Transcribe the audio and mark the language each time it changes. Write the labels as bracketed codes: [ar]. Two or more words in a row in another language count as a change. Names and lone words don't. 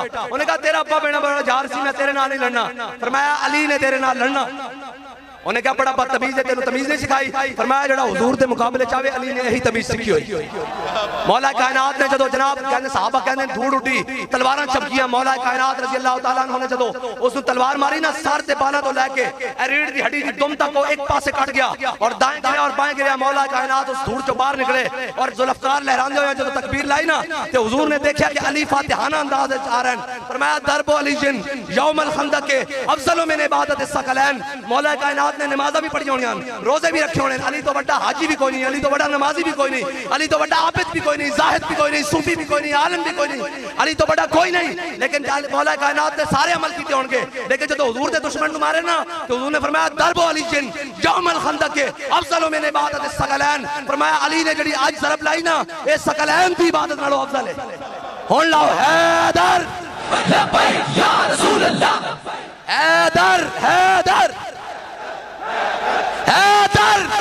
[pa] انہیں کہا تیرا ابا بیٹا بڑا جار سی، میں تیرے نال نہیں لڑنا۔ فرمایا علی نے تیرے نال لڑنا. انہیں کہا بڑا بدتمیز ہے، تینوں تمیز نہیں سکھائی۔ فرمایا جیہڑا حضور دے مقابلے چاہے علی نے یہی تمیز سیکھی ہوئی. مولا کائنات نے جدوں جناب کہنے صحابہ کہنے دھوڑ اٹھی، تلواراں چمکیاں. مولا کائنات [ar] رضي الله تعالى عنه [pa] نے جدوں اسنوں تلوار ماری نہ سر تے بالاں تو لے کے ریڑھ دی ہڈی دی دم تک وہ اک پاسے کٹ گیا اور دائیں گریا اور بائیں گریا. مولا کائنات اس دھوڑ چوں باہر نکلے اور ذوالفقار لہراندے ہوئے جدوں تکبیر لائی نہ تے حضور نے دیکھا کہ علی فاتحانہ انداز وچ آ رہے ہیں. فرمایا [ar] ضربة علي يوم الخندق أفضل من عبادة الثقلين. [pa] مولا کائنات نے نمازاں بھی پڑھی ہونی، روزے بھی رکھے ہونے۔ علی تو بڑا حاجی بھی کوئی نہیں، علی تو بڑا نمازی بھی کوئی نہیں، علی تو بڑا عابد بھی کوئی نہیں، زاہد بھی کوئی نہیں، صوفی بھی کوئی نہیں، عالم بھی کوئی نہیں، علی تو بڑا کوئی نہیں. لیکن مولا کائنات نے سارے عمل کیے ہونگے۔ لیکن جب حضور دے دشمن کو مارے نہ تو حضور نے فرمایا [ar] ضربة علي يوم الخندق أفضل من عبادة الثقلين. [pa] فرمایا علی نے جڑی اج ضرب لائی نہ یہ ثقلین دی عبادت نالوں افضل ہے. ہن لاؤ حیدر [ar] يا رسول الله, [pa] حیدر حیدر حیدر.